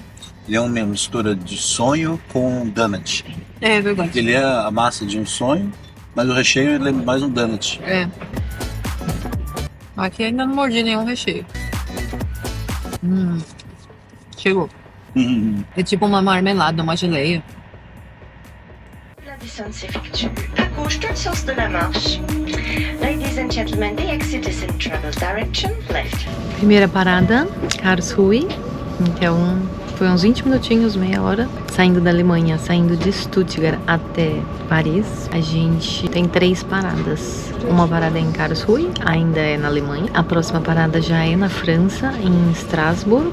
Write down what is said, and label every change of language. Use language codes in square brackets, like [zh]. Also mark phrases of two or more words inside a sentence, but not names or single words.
[pt] Ele é uma mistura de sonho com donut. É verdade. Ele é a massa de um sonho, mas o recheio ele é mais um donut. É. Aqui ainda não mordi nenhum recheio. Chegou. É tipo uma marmelada, uma geleia. [fr] La descente s'effectue à gauche dans le sens de la marche. [en] Ladies and gentlemen, the exit is in travel direction left. [pt] Primeira parada, Karlsruhe. Então, foi uns 20 minutinhos, meia hora. Saindo da Alemanha, saindo de Stuttgart até Paris, a gente tem 3 paradas. Uma parada é em Karlsruhe, ainda é na Alemanha. A próxima parada já é na França, em Estrasburgo.